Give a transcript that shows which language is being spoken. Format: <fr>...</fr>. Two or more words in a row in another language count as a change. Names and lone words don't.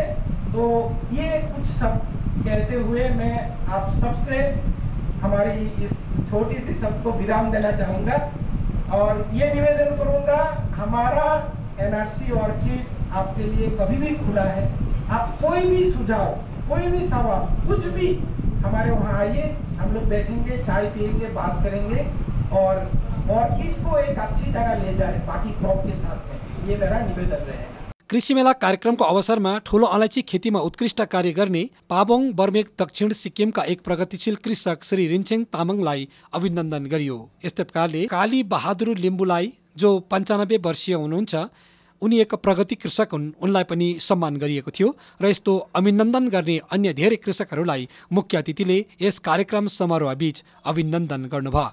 <hi>तो ये कुछ शब्द कहते हुए मैं आप सबसे हमारी इस छोटी सी शब्द को विराम देना चाहूँगा और ये निवेदन करूँगा, हमारा एनआरसी ऑर्किड आपके लिए कभी भी खुला है। आप कोई भी सुझाव, कोई भी सवाल, कुछ भी हमारे वहाँ आइए, हम लोग बैठेंगे, चाय पिएंगे, बात करेंगे और ऑर्किड को एक अच्छी जगह ले जाए बाकी क्रॉप के साथ में। ये मेरा निवेदन रहेगा।</hi> <ne>कृषि मेला कार्यक्रमको अवसरमा ठूलो अलैँची खेतीमा उत्कृष्ट कार्य गर्ने पाबोङ बर्मेक दक्षिण सिक्किमका एक प्रगतिशील कृषक श्री रिन्छेङ तामाङलाई अभिनन्दन गरियो। यस्तै प्रकारले काली बहादुर लिम्बुलाई जो 95 वर्षीय हुनुहुन्छ, उनी एक प्रगति कृषक हुन्, उनलाई पनि सम्मान गरिएको थियो र यस्तो अभिनन्दन गर्ने अन्य धेरै कृषकहरूलाई मुख्य अतिथिले यस कार्यक्रम समारोह बीच अभिनन्दन गर्नुभयो।</ne>